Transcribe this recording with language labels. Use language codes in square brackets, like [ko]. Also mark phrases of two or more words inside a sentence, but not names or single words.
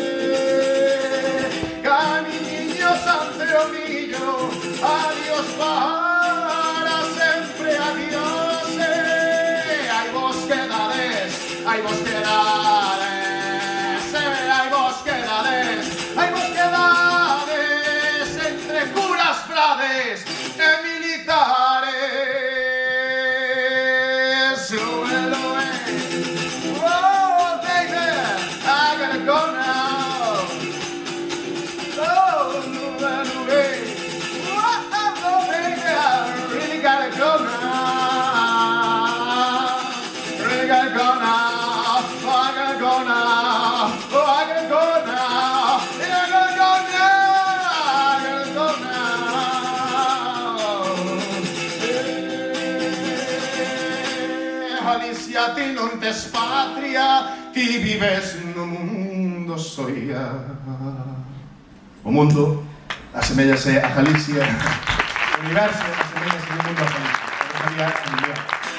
[gl] camiñiños ante o millo, adiós para sempre, adiós, hai vos quedades, hai vos quedades, hai vos quedades, hai vos quedades entre curas, frades e militares. [en] Oh, baby, I gotta go now. Oh, baby, I really gotta go now. Really gotta go now. Oh, I gotta go now. Oh, I gotta go now. I gotta go now. I gotta go now. [gl] Galicia, ti non tes patria, ti vives no mundo soia. O mundo asemellase a Galicia, o universo asemellase no mundo a Galicia.